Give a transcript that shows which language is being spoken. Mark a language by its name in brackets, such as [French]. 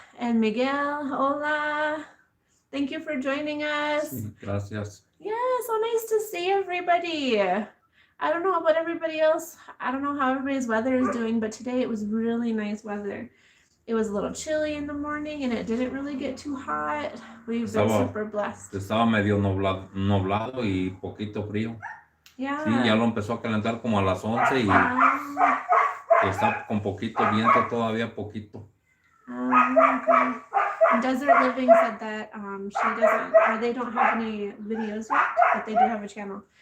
[English] And Miguel, hola. Thank you for joining us. [Spanish] Gracias. [English] Yeah, so nice to see everybody. I don't know about everybody else. I don't know how everybody's weather is doing, but today it was really nice weather. It was a little chilly in the morning and it didn't really get too hot. We've been super blessed. [Spanish] Estaba medio nublado y poquito frío. [English] Yeah. [Spanish] Sí, ya lo empezó a calentar como a las 11 y está con poquito viento, todavía poquito. [English] Okay. Desert Living said that they don't have any videos yet, but they do have a channel.